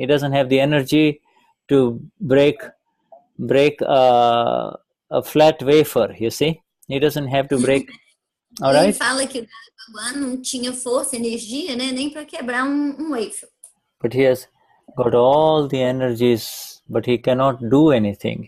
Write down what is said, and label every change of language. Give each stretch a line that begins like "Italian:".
English: He doesn't have the energy to break a flat wafer, you see. He doesn't have to break. All right?
Portuguese: Ele fala que o Dada Bhagwan não tinha força, energia, né, nem para quebrar wafer.
English: But he has got all the energies, but he cannot do anything.